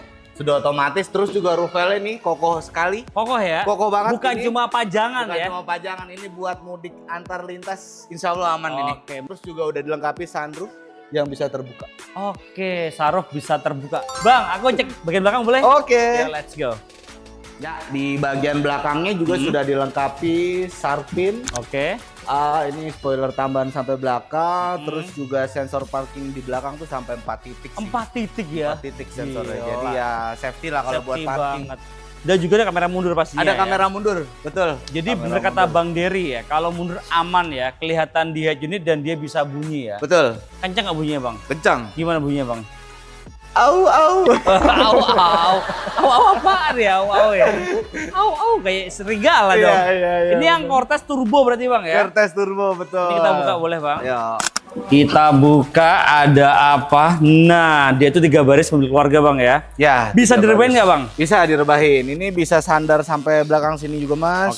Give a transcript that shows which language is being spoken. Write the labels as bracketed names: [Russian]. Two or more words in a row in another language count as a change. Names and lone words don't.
[Indonesian] sudah otomatis, terus juga roof railnya nih kokoh sekali. Kokoh ya? Kokoh banget Bukan ini. cuma pajangan Bukan ya? cuma pajangan, ini buat mudik antar lintas, [Arabic] إن شاء الله [Indonesian] aman ini. Oke. Terus juga udah dilengkapi sunroof yang bisa terbuka. Oke, saruf bisa terbuka. Bang, aku cek bagian belakang boleh? Oke. Ya, [English] let's go. [Indonesian] Ya, di bagian belakangnya juga sudah dilengkapi Sharpin. Oke. Ini spoiler tambahan sampai belakang, terus juga sensor parking di belakang tuh sampai 4 titik sih. 4 titik ya? 4 titik sensornya. Gila. Jadi ya safety lah kalau buat Safety parking. banget. Dan juga ada kamera mundur pastinya. Ada ya? kamera mundur, betul. Jadi Kamera bener kata mundur. Bang Dery ya, kalau mundur aman ya, kelihatan di head unit dan dia bisa bunyi ya. Betul, Kencang nggak bunyinya Bang? kencang. Gimana bunyinya Bang? Au au. Au au. Au au apaan ya? Au au ya? Au au kayak serigala dong. Iya, Ini yang Cortez turbo berarti Bang ya? Cortez turbo, betul. Ini kita buka boleh Bang? Ya. Kita buka ada apa? Nah, dia itu 3 baris mobil keluarga Bang ya. Ya. Bisa 3 direbahin baris. nggak Bang? Bisa direbahin. Ini bisa sandar sampai belakang sini juga, Mas.